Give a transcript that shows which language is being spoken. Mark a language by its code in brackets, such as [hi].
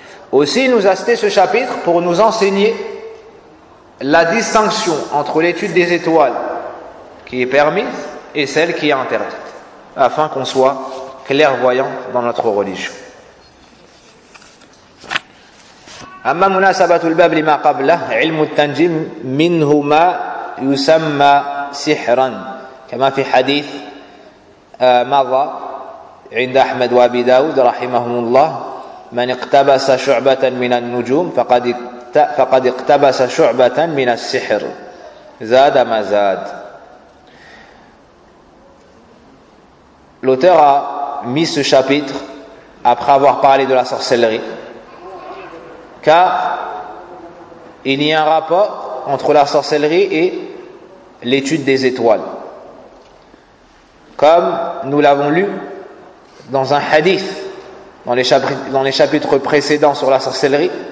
[fr] Aussi, il nous a cité ce chapitre pour nous enseigner la distinction entre l'étude des étoiles qui est permise et celle qui est interdite, afin qu'on soit clairvoyant dans notre religion. [ar] أما مناسبة الباب لما قبله علم التنجيم منهما يسمى سحرا كما في حديث مضى عند أحمد وأبي داود رحمهم الله من اقتبس شعبة من النجوم فقد اقتبس شعبة من السحر زاد ما زاد. [fr] L'auteur a mis ce chapitre après avoir parlé de la sorcellerie, car il y a un rapport entre la sorcellerie et l'étude des étoiles, comme nous l'avons lu dans un hadith dans les chapitres précédents sur la sorcellerie.